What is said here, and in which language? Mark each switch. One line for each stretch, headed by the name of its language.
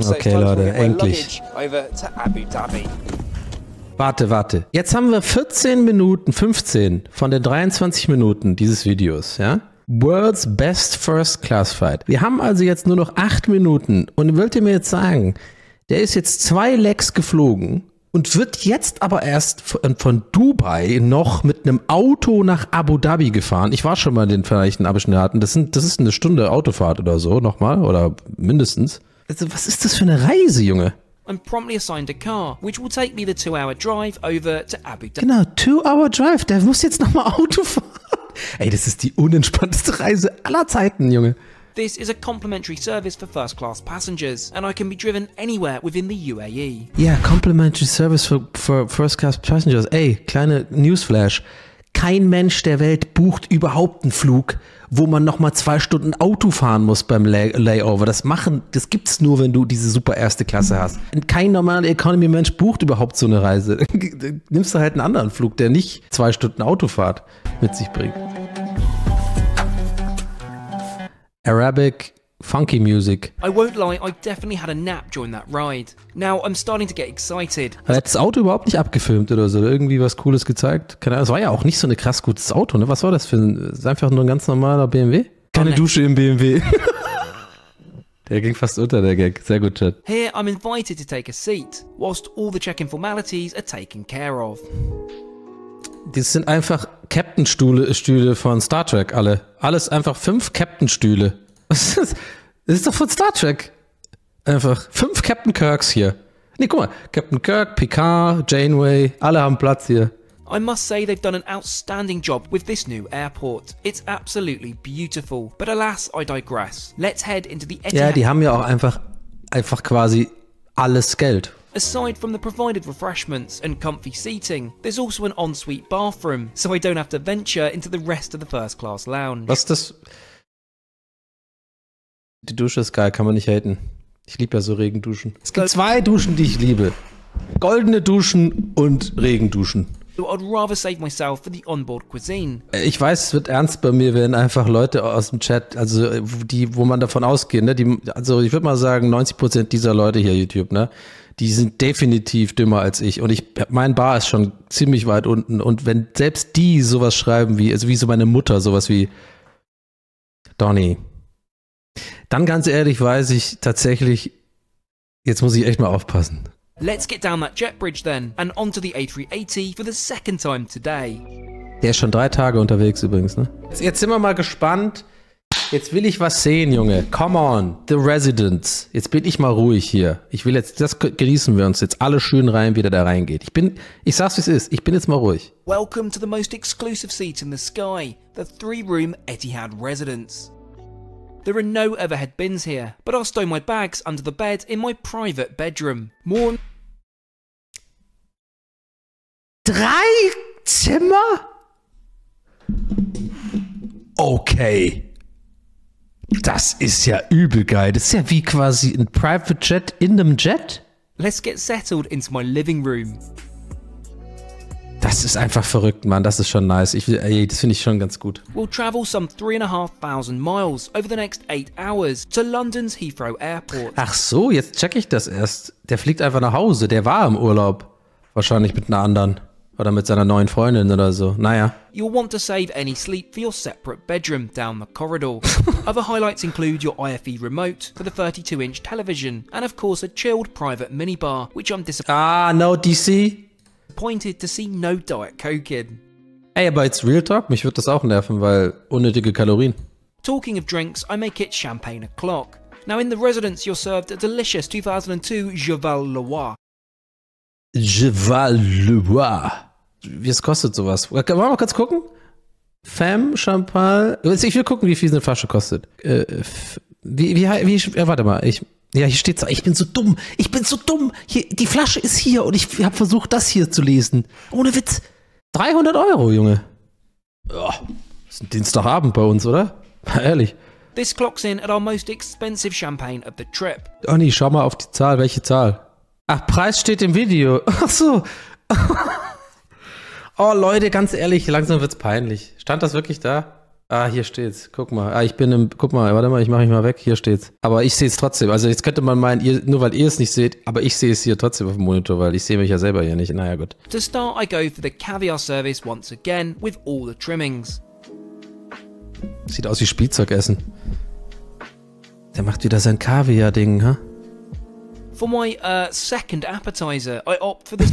German: So okay, Leute, endlich.
English: Over to Abu Dhabi.
German: Warte. Jetzt haben wir 15 von den 23 Minuten dieses Videos, ja?
English: World's Best First Class Flight.
German: Wir haben also jetzt nur noch 8 Minuten und wollt ihr mir jetzt sagen, der ist jetzt 2 Legs geflogen und wird jetzt aber erst von Dubai noch mit einem Auto nach Abu Dhabi gefahren. Ich war schon mal in den Vereinigten Arabischen Emiraten. Das ist eine Stunde Autofahrt oder so nochmal oder mindestens. Also, was ist das für eine Reise, Junge?
English: I'm promptly assigned a car, which will take me the 2-hour drive over to Abu Dhabi.
German: Genau,
English: 2-hour Drive.
German: Der muss jetzt nochmal Auto fahren. Ey, das ist die unentspannteste Reise aller Zeiten, Junge.
English: This is a complimentary service for first-class passengers, and I can be driven anywhere within the UAE.
German: Ja,
English: complimentary service for first-class passengers.
German: Ey, kleine Newsflash. Kein Mensch der Welt bucht überhaupt einen Flug, wo man nochmal 2 Stunden Auto fahren muss beim Layover. Das gibt's nur, wenn du diese super erste Klasse hast. Kein normaler Economy-Mensch bucht überhaupt so eine Reise. Nimmst du halt einen anderen Flug, der nicht 2 Stunden Autofahrt mit sich bringt.
English: Arabic funky music. I won't lie, I definitely had a nap during that ride. Now I'm starting to get excited.
German: Er hat das Auto überhaupt nicht abgefilmt oder so, irgendwie was Cooles gezeigt. Es war ja auch nicht so ein krass gutes Auto, ne? Was war das für ist einfach nur ein ganz normaler BMW? Keine Dusche im BMW. Der ging fast unter, der Gag. Sehr gut, Chat.
English: Here I'm invited to take a seat, whilst all the check-in formalities are taken care of.
German: Das sind einfach Captain-Stühle von Star Trek, alle. Alles einfach 5 Captain-Stühle. Was ist das? Das ist doch von Star Trek. Einfach 5 Captain Kirks hier. Nee, guck mal. Captain Kirk, Picard, Janeway, alle haben Platz hier.
English: I must say they've done an outstanding job with this new airport. It's absolutely beautiful. But alas, I digress. Let's head into the Etihad.
German: Ja, die haben ja auch einfach quasi alles Geld.
English: Aside from the provided refreshments and comfy seating, there's also an ensuite bathroom, so I don't have to venture into the rest of the first class lounge.
German: Was ist das? Die Dusche ist geil, kann man nicht haten. Ich liebe ja so Regenduschen. Es gibt 2 Duschen, die ich liebe. Goldene Duschen und Regenduschen.
English: So I'd rather save myself for the onboard cuisine.
German: Ich weiß, es wird ernst bei mir, wenn einfach Leute aus dem Chat, also wo man davon ausgeht, ne, also ich würde mal sagen, 90% dieser Leute hier YouTube, ne, die sind definitiv dümmer als ich und mein Bar ist schon ziemlich weit unten und wenn selbst die sowas schreiben wie so meine Mutter, sowas wie Donnie, dann ganz ehrlich weiß ich tatsächlich, jetzt muss ich echt mal aufpassen.
English: Let's get down that jet bridge then and onto the A380 for the second time today.
German: Der ist schon 3 Tage unterwegs übrigens, ne? Jetzt sind wir mal gespannt. Jetzt will ich was sehen, Junge.
English: Come on, The Residents.
German: Jetzt bin ich mal ruhig hier. Das genießen wir uns jetzt alle schön rein, wie der da reingeht. Ich sag's wie es ist, ich bin jetzt mal ruhig.
English: Welcome to the most exclusive seat in the sky, the 3-room Etihad Residence. There are no overhead bins here, but I'll stow my bags under the bed in my private bedroom.
German: 3 Zimmer? Okay. Das ist ja übel geil. Das ist ja wie quasi ein Private Jet in einem Jet.
English: Let's get settled into my living room.
German: Das ist einfach verrückt, Mann. Das ist schon nice. Das finde ich schon ganz gut.
English: We'll travel some 3,500 miles over the next 8 hours to London's Heathrow Airport.
German: Ach so, jetzt check ich das erst. Der fliegt einfach nach Hause. Der war im Urlaub. Wahrscheinlich mit einer anderen. Oder mit seiner neuen Freundin oder so. Naja.
English: You'll want to save any sleep for your separate bedroom down the corridor. Other highlights include your IFE remote for the 32-inch television, and of course a chilled private minibar, which I'm no DC. disappointed to see no Diet Coke in.
German: Ey, aber jetzt
English: Real Talk,
German: mich wird das auch nerven, weil unnötige Kalorien.
English: Talking of drinks, I make it champagne o'clock. Now in the residence you're served a delicious 2002 Cheval Loire.
German: Cheval Loire. Wie es kostet sowas? Wollen wir mal kurz gucken? Femme, Champagne. Ich will gucken, wie viel eine Flasche kostet. Warte mal. Hier steht's. Ich bin so dumm. Hier, die Flasche ist hier und ich habe versucht, das hier zu lesen. Ohne Witz. 300 €, Junge. Oh, das ist ein Dienstagabend bei uns, oder? Ehrlich.
English: This clocks in at our most expensive champagne of the trip.
German: Donnie, schau mal auf die Zahl. Welche Zahl? Ach, Preis steht im Video. Ach so. Oh, Leute, ganz ehrlich, langsam wird's peinlich. Stand das wirklich da? Ah, hier steht's. Guck mal. Guck mal, warte mal, ich mache mich mal weg. Hier steht's. Aber ich sehe es trotzdem. Also jetzt könnte man meinen, nur weil ihr es nicht seht, aber ich sehe es hier trotzdem auf dem Monitor, weil ich sehe mich ja selber hier nicht. Naja, gut.
English: To start, I go for the caviar service once again with all the trimmings.
German: Sieht aus wie Spielzeugessen. Der macht wieder sein Kaviar-Ding, ha?
English: For my second appetizer, I opt for this.